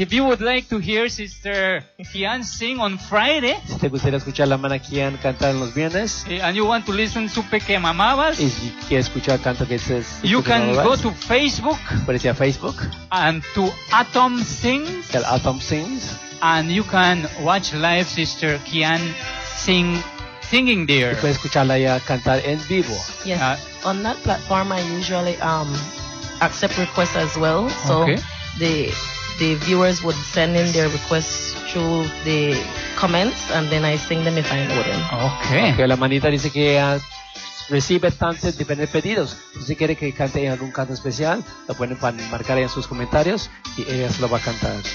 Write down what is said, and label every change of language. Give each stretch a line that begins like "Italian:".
English: If you would like to hear Sister Kian sing on Friday.
Spanish: Si te gustaría escuchar la hermana Kian cantar en los viernes.
English: And you want to listen
Spanish: Supe que me amabas. Y si quieres escuchar canto que dices.
English: You can go to Facebook.
Spanish: Puedes ir a Facebook.
English: And to Atom Sings.
Spanish: El Atom Sings.
English: And you can watch live Sister Kian sing. Singing there.
Spanish: Puedes escucharla ya cantar en vivo.
English: Yes. On that platform, I usually accept requests as well. So okay. The viewers would send in their requests through the comments, and then I sing them if I know them. Okay.
Spanish: La manita dice que recibe tantos diferentes pedidos. Si quiere que cante en algún canto especial, lo pueden marcar en sus comentarios y ella se lo va a cantar.